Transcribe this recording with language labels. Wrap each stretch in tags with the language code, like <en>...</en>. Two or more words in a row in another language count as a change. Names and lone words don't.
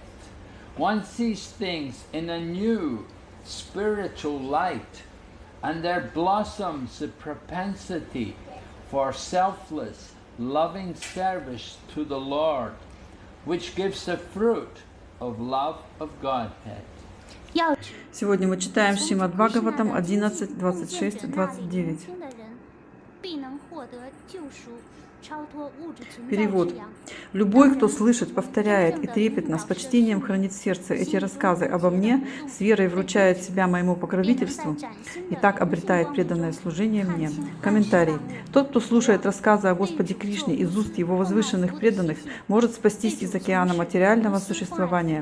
<en>One sees things in a new spiritual light, and there blossoms the propensity for selfless, loving service to the Lord, which gives the fruit of love of Godhead.</en> <zh>要</zh> <ru>Сегодня мы читаем Шримад Бхагаватам 11, 26, 29.</ru> <zh>听的人必能获得救赎，超脱物质存在</zh> <ru>Перевод.</ru> <zh>之阳。</zh> <ru>Любой, кто слышит, повторяет и трепетно, с почтением хранит в сердце эти рассказы обо мне, с верой вручает себя моему покровительству и так обретает преданное служение мне. Комментарий. Тот, кто слушает рассказы о Господе Кришне из уст его возвышенных преданных, может спастись из океана материального существования.</ru>